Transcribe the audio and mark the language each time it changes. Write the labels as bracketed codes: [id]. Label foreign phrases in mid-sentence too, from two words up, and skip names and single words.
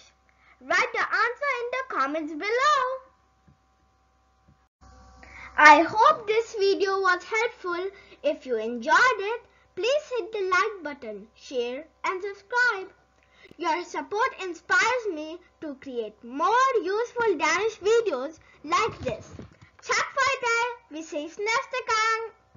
[en] Write the answer in the comments below. I hope this video was helpful. If you enjoyed it, please hit the like button, share and subscribe. Your support inspires me to create more useful Danish videos like this. [da] Tak for i dag. Vi ses næste gang.